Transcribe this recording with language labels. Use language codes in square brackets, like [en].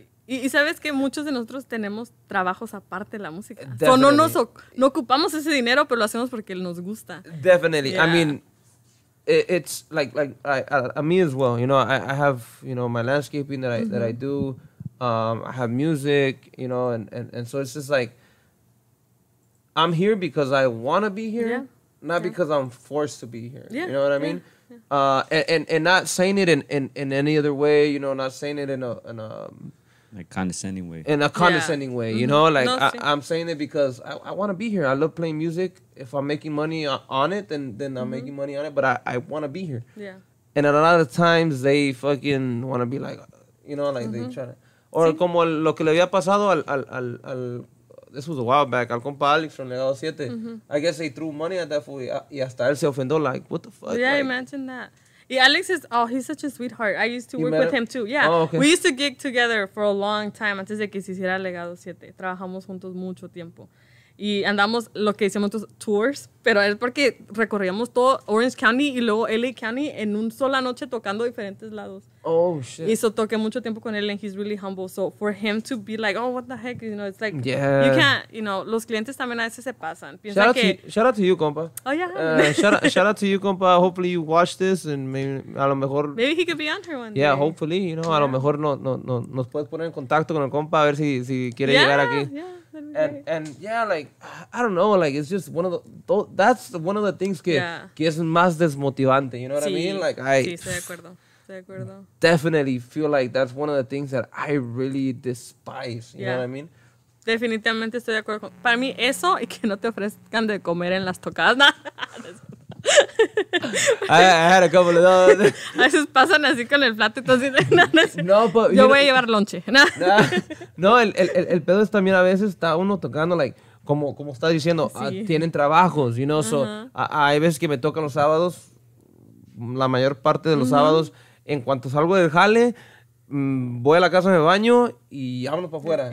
[es] Y sabes que muchos de nosotros tenemos trabajos aparte de la música. So no ocupamos ese dinero, pero lo hacemos porque nos gusta. [en] Definitely. Yeah. I mean, it's like me as well. You know, I have, you know, my landscaping that I do. I have music, you know, and so it's just like I'm here because I want to be here, not because I'm forced to be here. You know what I mean? And not saying it in any other way. You know, not saying it in a like condescending way. In a condescending way, you know? Like, I'm saying it because I want to be here. I love playing music. If I'm making money on it, then I'm making money on it. But I want to be here. Yeah. And a lot of times, they fucking want to be like, you know, like they try to... [es] Or como lo que le había pasado al [en] this was a while back, [es] al compa Alex from Legado 7. [en] I guess they threw money at that fool [es] y hasta él se ofendó, [en] like, what the fuck? Yeah, like, imagine that. Yeah, Alex he's such a sweetheart. I used to work with him too. Yeah. Oh, okay. We used to gig together for a long time [es] antes de que se hiciera [en] Legado 7. [es] Trabajamos juntos mucho tiempo. Y andamos lo que hicimos tours, pero es porque recorríamos todo Orange County y luego LA County en una sola noche tocando diferentes lados. [en] Oh, shit. [es] Y so toqué mucho tiempo con él [en] and he's really humble. So for him to be like, oh, what the heck, you know, it's like, you can't, you know, [es] los clientes también a veces se pasan. [en] Shout out to you, compa. Oh, yeah. Shout out to you, compa. Hopefully you watch this and maybe [es] a lo mejor... [en] Maybe he could be on here one day. Yeah, hopefully, you know, [es] a lo mejor nos puedes poner en contacto con el compa a ver si quiere llegar aquí. [en] Yeah. And yeah, like, I don't know, like, it's just one of the, that's one of the things [es] que es más desmotivante, [en] you know what I mean? Like, [es] sí, estoy de acuerdo. [en] Definitely feel like that's one of the things that I really despise, you know what I mean? [es] Definitivamente estoy de acuerdo. Para mí eso y que no te ofrezcan de comer en las tocadas. [en] I had a couple of those. [es] A veces pasan así con el plato y todo así. [en] No, but [es] yo voy a llevar lonche. No, el pedo es también a veces está uno tocando, like, como estás diciendo, tienen trabajos, [en] you know, [es] so hay veces que me tocan los sábados, la mayor parte de los sábados, en cuanto salgo del jale, voy a la casa, me baño y vámonos para afuera.